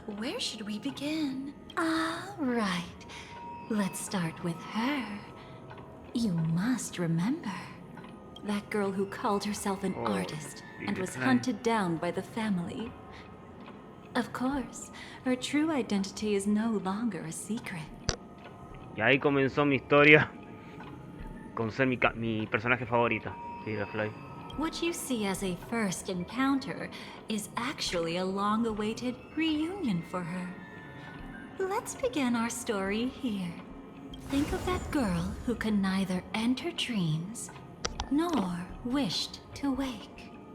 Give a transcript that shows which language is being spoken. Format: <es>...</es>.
<en>Where should we begin? Right. Let's start with her. You must remember. That girl who called herself an artist and was hunted down by the family. Of course, her true identity is no longer a secret.</en> <es>Y ahí comenzó mi historia con ser mi personaje favorita, Firefly.</es> <en>What you see as a first encounter is actually a long-awaited reunion for her. Let's begin our story here. Think of that girl who could neither enter dreams nor wished to wake.</en>